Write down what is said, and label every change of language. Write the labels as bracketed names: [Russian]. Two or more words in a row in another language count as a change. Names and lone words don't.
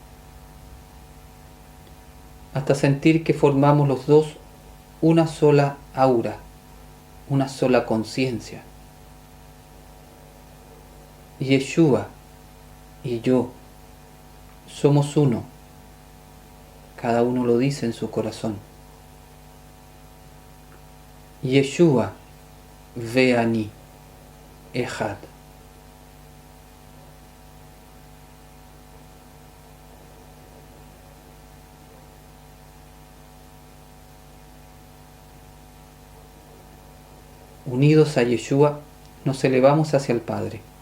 [Spanish] Hasta sentir que formamos los dos una sola aura, una sola conciencia. Yeshua y yo somos uno. Cada uno lo dice en su corazón. [Hebrew] ישוע ואני אחד. [Spanish] Unidos a Yeshua, nos elevamos hacia el Padre.